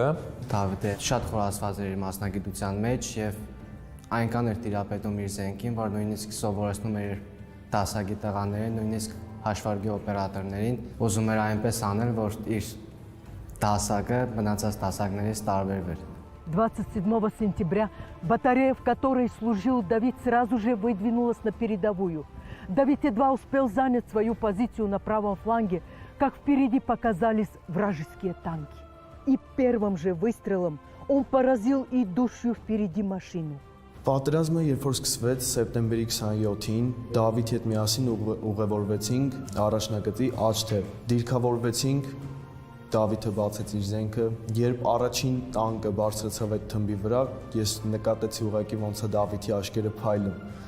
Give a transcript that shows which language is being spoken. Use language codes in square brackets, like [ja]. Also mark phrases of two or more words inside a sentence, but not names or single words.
[hy] Դավիթը շատ խորացված էր իր մասնագիտության մեջ եւ այնքան էր տիրապետում իր զենքին, որ նույնիսկ սովորեցնում էր դասակի տղաներին, нույնիսկ հաշվարկի օպերատորներին, ուզում էր այնպես անել, որ իր դասակը մնացած դասակներից տարբերվեր։ [ru] 27 сентября батарея, в которой служил Давид, сразу же выдвинулась на передовую. Давид едва успел занять свою позицию на правом фланге, как впереди показались вражеские танки. И первым же выстрелом он поразил идущую впереди машину. [hy] Պատերազմը երբ որ սկսվեց սեպտեմբերի 27-ին, Դավիթի հետ միասին ուղևորվեցինք առաջնագծի աջ թև։ Դիրքավորվեցինք, Դավիթը բացեց իր զենքը, երբ առաջին տանկը բարձրացավ այդ թմբի վրա, ես նկատեցի ուղղակի ոնց է Դավիթի աչքերը փայլում։